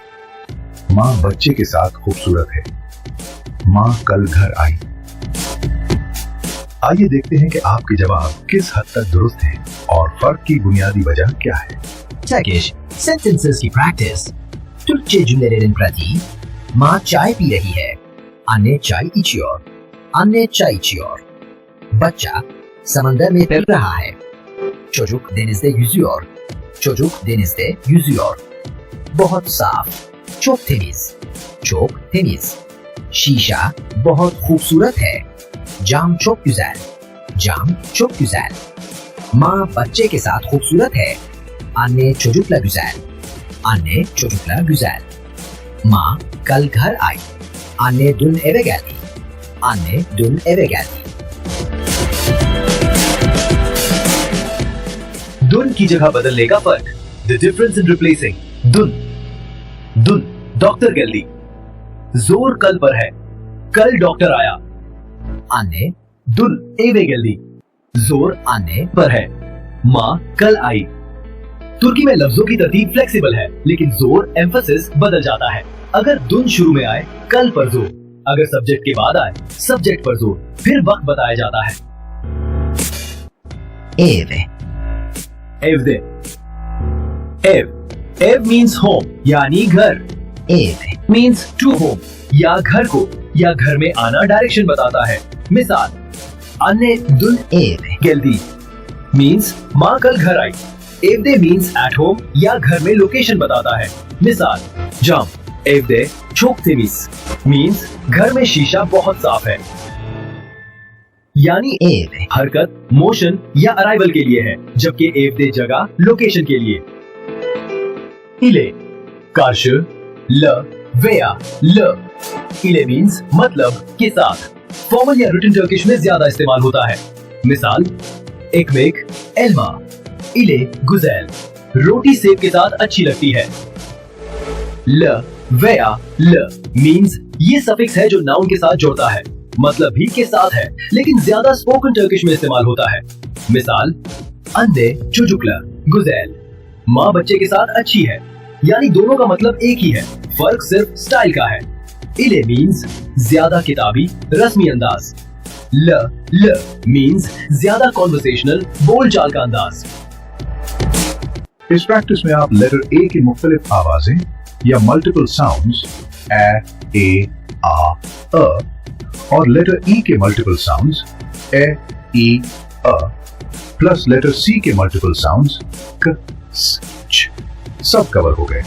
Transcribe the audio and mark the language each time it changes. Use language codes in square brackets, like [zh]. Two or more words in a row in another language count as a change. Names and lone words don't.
[ur] ماں بچے کے ساتھ خوبصورت ہے. ماں کل گھر آئی. آئیے دیکھتے ہیں کہ آپ کے جواب کس حد تک درست ہیں اور فرق کی بنیادی وجہ کیا ہے. [en] Turkish sentences की practice. [tr] Türkçe cümlelerin pratiği. [ur] ماں چائے پی رہی ہے. [tr] Anne çay içiyor. Anne çay içiyor. [ur] بچہ سمندر میں تیر رہا ہے. [tr] Çocuk denizde yüzüyor. Çocuk denizde yüzüyor. [ur] بہت صاف. [tr] çok temiz. çok temiz. [ur] شیشہ بہت خوبصورت ہے. [tr] Cam çok güzel. Cam çok güzel. [ur] ماں بچے کے ساتھ خوبصورت ہے. [tr] Anne çocukla güzel. Anne çocukla güzel. [ur] ماں کل گھر آئی. [tr] Anne dün eve geldi. Anne dün eve geldi. [ur] दुन کی جگہ بدلنے کا فرق. [en] The difference in replacing. [tr] Dün. Dün doktor geldi. [ur] زور کل پر ہے. کل ڈاکٹر آیا. [tr] Anne dün eve geldi. [ur] जोर anne پر ہے۔ ماں کل آئی. ترکی میں لفظوں کی ترتیب فلیکسیبل ہے، لیکن زور ایمفیسس بدل جاتا ہے. اگر دُن شروع میں آئے کل پر زور، اگر سبجیکٹ کے بعد آئے سبجیکٹ پر زور، پھر وقت بتایا جاتا ہے. [tr] Eve. Evde. [en] Ev. Ev means home, [ur] یعنی گھر. [en] Eve means to home, [ur] یا گھر کو یا گھر میں آنا ڈائریکشن بتاتا ہے. मिसाल, [tr] Anne dün eve geldi means [ur] ماں کل گھر آئی. [en] Evde means at home [ur] یا گھر میں لوکیشن بتاتا ہے. मिसाल, [tr] Cam evde çok temiz [ur] means گھر میں شیشہ بہت صاف ہے. یعنی ایو حرکت، موشن یا ارائیول کے لیے ہے، جبکہ evde جگہ لوکیشن کے لیے. [tr] ile karşı ल veya ल. [ur] ile means مطلب کے ساتھ. فارمل یا [en] written Turkish [ur] میں زیادہ استعمال ہوتا ہے. मिसाल, [tr] ekmek elma, ile गुजैल. [ur] روٹی سیب کے ساتھ اچھی لگتی ہے. [tr] la veya le [ur] means یہ سفکس ہے جو ناؤن کے ساتھ جوڑتا ہے، مطلب بھی کے ساتھ ہے، لیکن زیادہ [en] spoken Turkish [ur] میں استعمال ہوتا ہے. मिसाल, [tr] Anne çocukla güzel. [ur] ماں بچے کے ساتھ اچھی ہے، یعنی دونوں کا مطلب ایک ہی ہے، فرق صرف اسٹائل کا ہے. ile means زیادہ کتابی، رسمی انداز. ल means زیادہ کنورسیشنل، بول چال کا انداز. اس پریکٹس میں آپ لیٹر اے کی مختلف آوازیں یا [en] multiple sounds [ur] اے آ اور لیٹر ای کے [en] multiple sounds [ur] اے ای اَ پلس لیٹر سی کے [en] multiple sounds [ur] ک س چ سب کور ہو گئے.